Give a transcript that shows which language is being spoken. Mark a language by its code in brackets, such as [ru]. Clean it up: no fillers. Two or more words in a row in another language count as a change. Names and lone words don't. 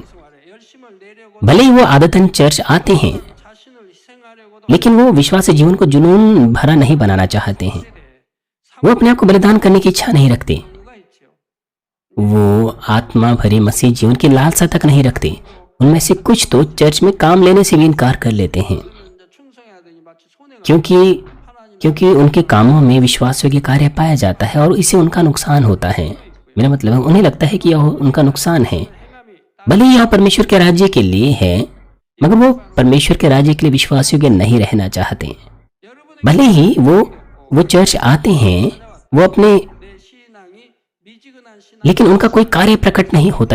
[ko] 생활에 열심을 내려고 [hi] भले ही वो आदतन चर्च आते हैं [ko] 자신을 희생하려고도 [hi] लेकिन वो विश्वासी जीवन को जुनून भरा नहीं बनाना चाहते हैं। वो अपने आप को बलिदान करने की इच्छा नहीं रखते। [ko] 누가 있지요? [hi] वो आत्मा भरे मसीह जीवन की लालसा तक नहीं रखते। उनमें से कुछ तो चर्च में काम लेने से भी इनकार कर लेते हैं [ko] 이제 충성해야 되니 마치 손해가 [hi] क्योंकि [ko] 하나님 [hi] क्योंकि उनके कामों में विश्वास योग्य कार्य पाया जाता है और इससे उनका नुकसान होता है। मेरा मतलब है उन्हें लगता है कि यह उनका नुकसान है। भले ही यह परमेश्वर के राज्य के लिए है, मगर वो परमेश्वर के राज्य के लिए विश्वास योग्य नहीं रहना चाहते। भले ही वो चर्च आते हैं, वो अपने, लेकिन उनका कोई कार्य प्रकट नहीं होता।